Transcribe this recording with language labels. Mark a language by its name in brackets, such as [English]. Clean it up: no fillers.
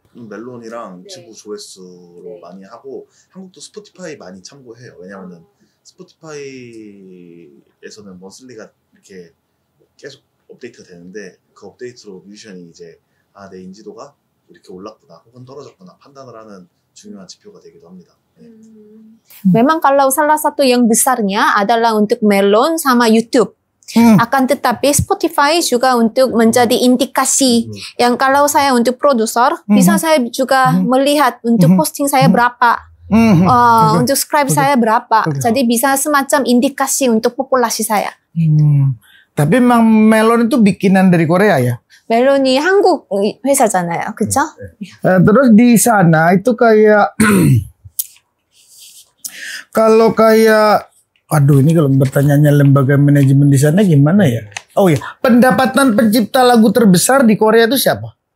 [Korean] 멜론이랑 유튜브 조회수로 많이 하고, 한국도 스포티파이 많이 참고해요. 왜냐면은 스포티파이에서는 먼슬리가 이렇게 계속 업데이트가 되는데, 그 업데이트로 뮤지션이 이제 내 인지도가 이렇게 올랐구나 혹은 떨어졌구나 판단을 하는 중요한 지표가 되기도 합니다. [Indonesian] Memang kalau salah satu yang besarnya adalah untuk Melon sama YouTube. Akan tetapi Spotify juga untuk menjadi indikasi yang kalau saya untuk produser, bisa saya juga melihat untuk posting saya berapa, untuk subscribe saya berapa. Jadi bisa semacam indikasi untuk populasi saya. Tapi memang Melon itu bikinan dari Korea ya? [Korean] 멜론이 한국 회사잖아요. 그쵸? [Indonesian] Terus di sana itu kayak kalau kayak aduh ini kalau bertanyanya lembaga manajemen di sana gimana ya? Oh ya, pendapatan pencipta lagu terbesar di Korea itu siapa?